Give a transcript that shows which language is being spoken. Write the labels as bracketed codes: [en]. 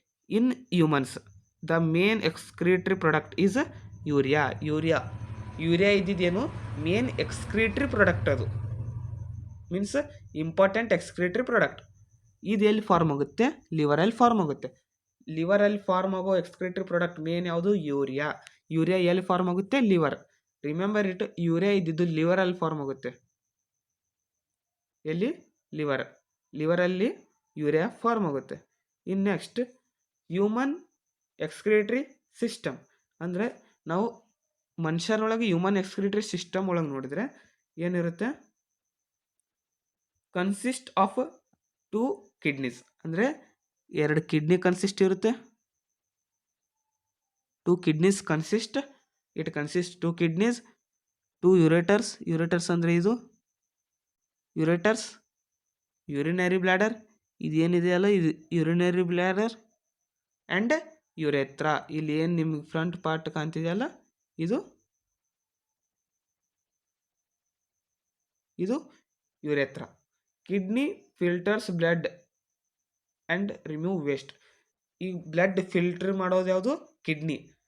[en] In humans, the main excretory product is urea. [kn] Urea ಇದ್ದಿದ್ದೇನು? Main excretory product. ಅದು means important excretory product. ಇದು ಎಲ್ಲಿ form ಆಗುತ್ತೆ? ಲಿವರಲ್ಲಿ form ಆಗುತ್ತೆ. ಲಿವರಲ್ಲಿ form ಆಗೋ excretory product main ಯಾವುದು? Urea ಎಲ್ಲಿ ಫಾರ್ಮ್ ಆಗುತ್ತೆ? ಲಿವರ್. ರಿಮೆಂಬರ್ ಇಟ್, ಯೂರಿಯಾ ಇದ್ದಿದ್ದು ಲಿವರಲ್ಲಿ ಫಾರ್ಮ್ ಆಗುತ್ತೆ. ಎಲ್ಲಿ? ಲಿವರಲ್ಲಿ ಯೂರಿಯಾ ಫಾರ್ಮ್ ಆಗುತ್ತೆ. ಇನ್ನು ನೆಕ್ಸ್ಟ್ ಹ್ಯೂಮನ್ ಎಕ್ಸ್ಕ್ರಿಟರಿ ಸಿಸ್ಟಮ್ ಅಂದರೆ ನಾವು ಮನುಷ್ಯರೊಳಗೆ ಹ್ಯೂಮನ್ ಎಕ್ಸ್ಕ್ರಿಟರಿ ಸಿಸ್ಟಮ್ ಒಳಗೆ ನೋಡಿದರೆ ಏನಿರುತ್ತೆ? [en] Consist of 2 kidneys ಅಂದರೆ 2 kidney consist ಇರುತ್ತೆ. 2 kidneys consist. It consists 2 kidneys, 2 ureters ಅಂದರೆ ಇದು ureters, urinary bladder, [kn] ಇದು ಏನಿದೆಯಲ್ಲ ಇದು [en] urinary bladder and urethra. [kn] ಇಲ್ಲಿ ಏನು ನಿಮಗೆ ಫ್ರಂಟ್ ಪಾರ್ಟ್ ಕಾಣ್ತಿದೆಯಲ್ಲ ಇದು ಯುರೆತ್ರಾ. [en] Kidney filters blood and remove waste. [kn] ಈ ಬ್ಲಡ್ ಫಿಲ್ಟರ್ ಮಾಡೋದು ಯಾವುದು? ಕಿಡ್ನಿ.